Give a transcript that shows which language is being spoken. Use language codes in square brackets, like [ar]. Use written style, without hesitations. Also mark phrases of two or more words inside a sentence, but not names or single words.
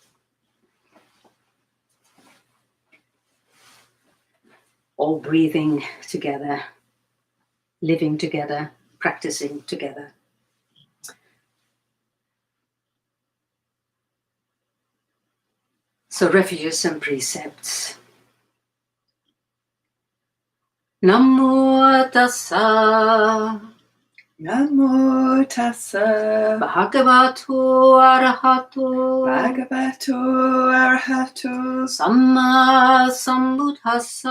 [en] All breathing together, living together, practicing together. So refuges and precepts. [pi] Namo tassa. Namo tassa. Bhagavato arahato. Bhagavato arahato. Samma sambuddhassa.